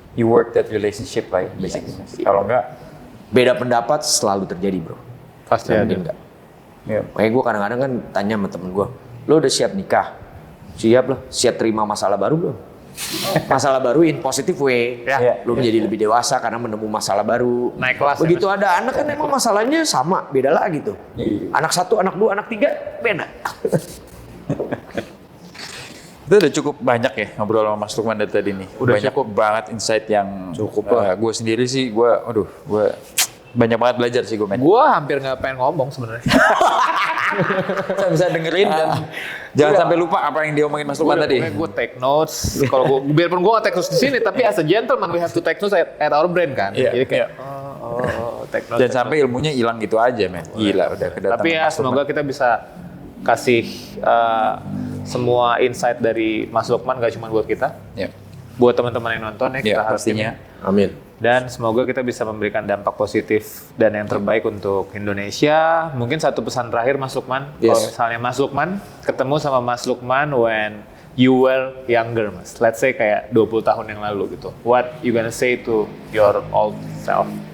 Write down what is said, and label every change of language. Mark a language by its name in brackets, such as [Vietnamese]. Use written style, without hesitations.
[English] You work that relationship like basically. [Indonesian] Kalau enggak, beda pendapat selalu terjadi bro. Pasti ada. Enggak. Makanya gue kadang-kadang kan tanya sama temen gue, lo udah siap nikah? Siap lah. Siap terima masalah baru belum? Masalah baru [English] in positive way. [Indonesian] Lo menjadi lebih dewasa karena menemu masalah baru. Naik kelas. Begitu ada anak kan emang masalahnya sama, beda lagi tuh. Anak 1, anak 2, anak 3 beda. itu udah cukup banyak ya ngobrol sama Mas Lukman dari tadi nih. Udah banyak cukup banget insight yang gue sendiri sih, gue banyak banget belajar sih gue, men. Gue hampir nggak pengen ngomong sebenarnya. Saya bisa dengerin dan jangan sampai lupa apa yang diomongin Mas Lukman tadi. Gue take notes. Kalau gue, biarpun gue nggak take notes di sini, tapi [English] as a gentleman we have to take notes at our brain kan. [Indonesian] Jadi kayak take notes. Dan sampai ilmunya hilang gitu aja, men. Gila udah kedatangan. Tapi ya semoga kita bisa kasih semua insight dari Mas Lukman, gak cuma buat kita, buat teman-teman yang nonton ya, kita harus pastinya. Amin. Dan semoga kita bisa memberikan dampak positif dan yang terbaik untuk Indonesia. Mungkin satu pesan terakhir Mas Lukman, kalau misalnya Mas Lukman ketemu sama Mas Lukman [English] when you were younger, [Indonesian] Mas. Let's say kayak 20 tahun yang lalu gitu. [English] What you gonna say to your old self?